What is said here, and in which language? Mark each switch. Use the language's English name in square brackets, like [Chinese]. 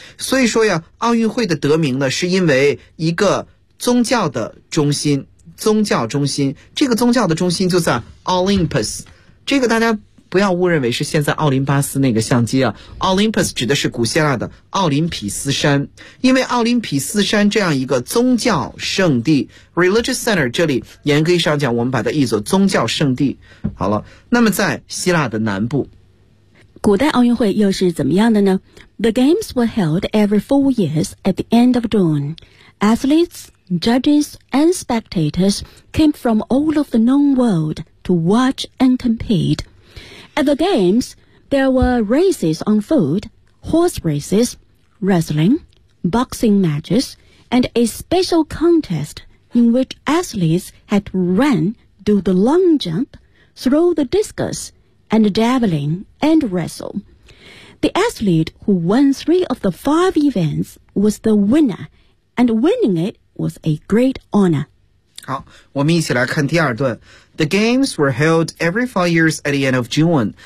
[Chinese] 所以说呀，奥运会的得名呢，是因为一个宗教的中心，宗教中心，这个宗教的中心就在 Olympus， 这个大家不要误认为是现在奥林巴斯那个相机啊， Olympus 指的是古希腊的奥林匹斯山，因为奥林匹斯山这样一个宗教圣地 Religious Center， 这里严格意义上讲我们把它译作宗教圣地。好了，那么在希腊的南部，古代奥运会又是怎么样的呢？ [English] The games were held every 4 years at the end of June. Athletes, judges, and spectators came from all of the known world to watch and compete. At the games, there were races on foot, horse races, wrestling, boxing matches, and a special contest in which athletes had to run, do the long jump, throw the discus,and javelin and wrestle. The athlete who won 3 of the 5 events was the winner, and winning it was a great honor. [Chinese] 好，我们一起来看第二段。 [English] The games were held every 4 years at the end of June.